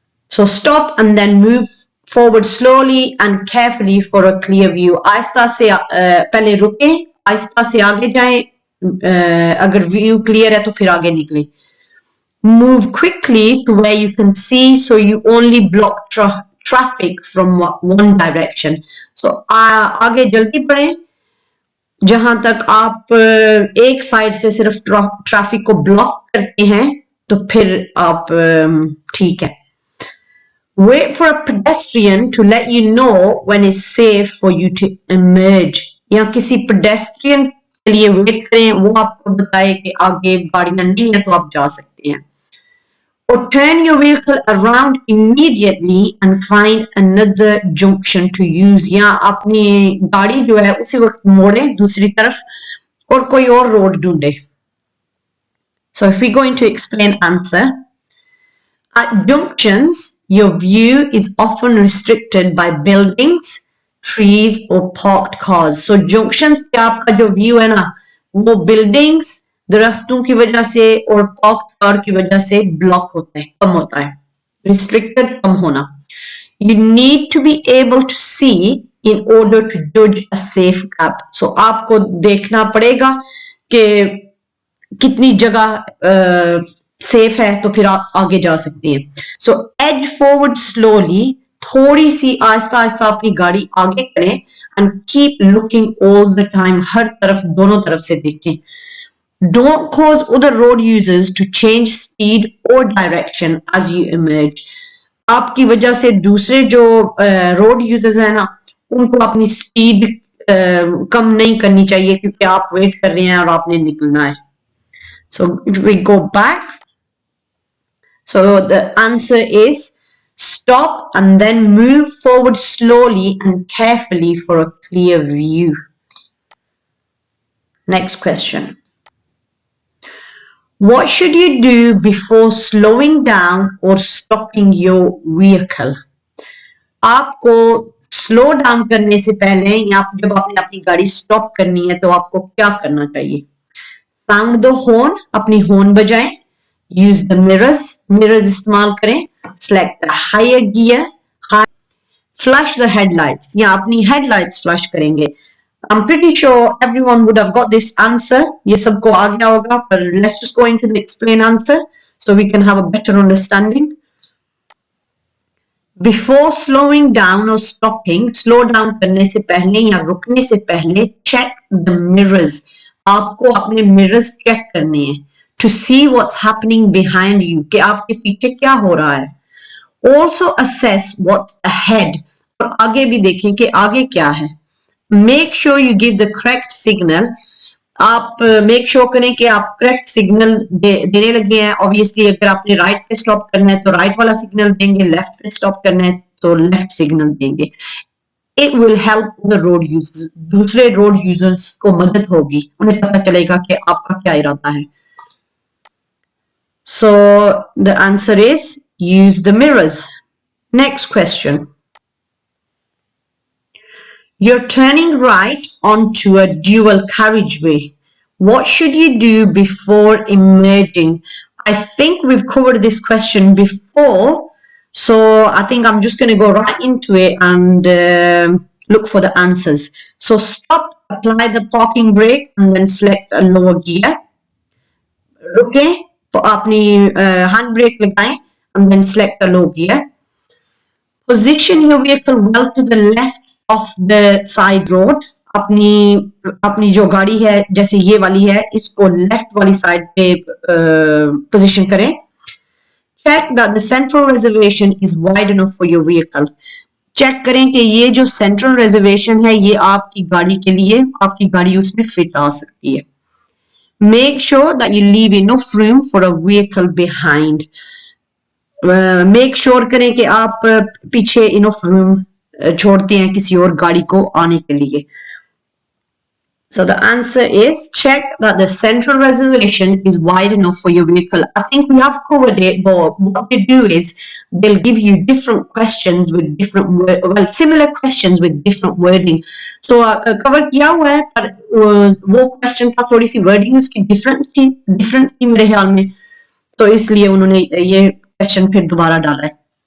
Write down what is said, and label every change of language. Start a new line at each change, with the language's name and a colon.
English: So stop and then move forward slowly and carefully for a clear view.
Hindi: आहिस्ता से पहले रुके, आहिस्ता से आगे जाएं, अगर व्यू क्लियर है तो फिर आगे निकले.
English: Move quickly to where you can see, so you only block traffic from one direction.
Hindi: So आगे जल्दी बढ़ें, जहां तक आप एक साइड से सिर्फ ट्रैफिक को ब्लॉक करते हैं तो फिर आप ठीक है.
English: Wait for a pedestrian to let you know when it's safe for you to emerge.
Hindi: या किसी pedestrian के लिए वेट करें, वो आपको बताए कि आगे गाड़ियां नहीं है तो आप जा सकते हैं.
English: Or turn your vehicle around immediately and find another junction to use.
Hindi: या अपनी गाड़ी जो है उसी वक्त मोड़े दूसरी तरफ और कोई और रोड ढूंढे.
English: So if we're going to explain answer, at junctions your view is often restricted by buildings, trees or parked cars.
Hindi: So junctions पे आपका जो view है ना, वो buildings, दरख्तों की वजह से और पार्क कार की वजह से ब्लॉक होता है, कम होता है. रिस्ट्रिक्टेड, कम होना.
English: You need to be able to see in order to judge a safe gap.
Hindi: So आपको देखना पड़ेगा कि कितनी जगह सेफ है तो फिर आप आगे जा सकती हैं.
English: So edge forward slowly,
Hindi: थोड़ी सी आहिस्ता आहिस्ता अपनी गाड़ी आगे करें
English: and keep looking all the time.
Hindi: हर तरफ, दोनों तरफ से देखें.
English: Don't cause other road users to change speed or direction as you emerge.
Hindi: आपकी वजह से दूसरे जो रोड यूजर्स हैं ना, उनको अपनी स्पीड कम नहीं करनी चाहिए क्योंकि आप वेट कर रहे हैं और आपने निकलना है.
English: So if we go back, so the answer is stop and then move forward slowly and carefully for a clear view. Next question. What should you do before slowing down or stopping your vehicle?
Hindi: आपको slow down करने से पहले या जब आपने अपनी गाड़ी stop करनी है तो आपको क्या करना चाहिए?
English: Sound the horn,
Hindi: अपनी horn बजाएं.
English: Use the mirrors
Hindi: इस्तेमाल करें.
English: Select the higher gear. Flash the headlights,
Hindi: या अपनी headlights flash करेंगे.
English: I'm pretty sure everyone would have got this answer.
Hindi: ये सबको आ गया होगा,
English: but let's just go into the explain answer so we can have a better understanding. Before slowing down or stopping, slow down
Hindi: करने से पहले या रुकने से पहले
English: check the mirrors.
Hindi: आपको अपने mirrors check करने हैं
English: to see what's happening behind you,
Hindi: कि आपके पीछे क्या हो रहा है.
English: Also assess what's ahead,
Hindi: और आगे भी देखें कि आगे क्या है.
English: Make sure you give the correct signal.
Hindi: आप make sure करें कि आप correct signal देने लगे हैं. Obviously अगर आपने right पे stop करना है तो right वाला signal देंगे, left पे stop करना है तो left signal देंगे.
English: It will help the road users.
Hindi: दूसरे road users को मदद होगी, उन्हें पता चलेगा कि आपका क्या इरादा है.
English: So the answer is use the mirrors. Next question. You're turning right onto a dual carriageway. What should you do before emerging? I think we've covered this question before, so I think I'm just going to go right into it and look for the answers. So stop, apply the parking brake and then select a lower gear.
Hindi: रुके तो अपनी hand brake लगाएं
English: and then select a low gear. Position your vehicle well to the left of the side road.
Hindi: अपनी जो गाड़ी है जैसे ये वाली है इसको लेफ्ट वाली साइड पे पोजीशन करें.
English: Check that the central reservation is wide enough for your vehicle.
Hindi: Check करें कि ये जो सेंट्रल रिजर्वेशन है ये आपकी गाड़ी के लिए आपकी गाड़ी उसमें फिट आ सकती है.
English: Make sure that you leave enough room for a vehicle behind.
Hindi: Make sure करें कि आप पीछे enough room छोड़ते हैं किसी और गाड़ी को आने के लिए.
English: So the answer is check that the central reservation is wide enough for your vehicle. I think we have covered it, but what they do is they'll give you different questions with different similar questions with different wording.
Hindi: So cover किया हुआ है पर वो question का थोड़ी सी wording उसकी different थी मेरे ख्याल में. तो इसलिए उन्होंने ये question फिर दोबारा डाला है.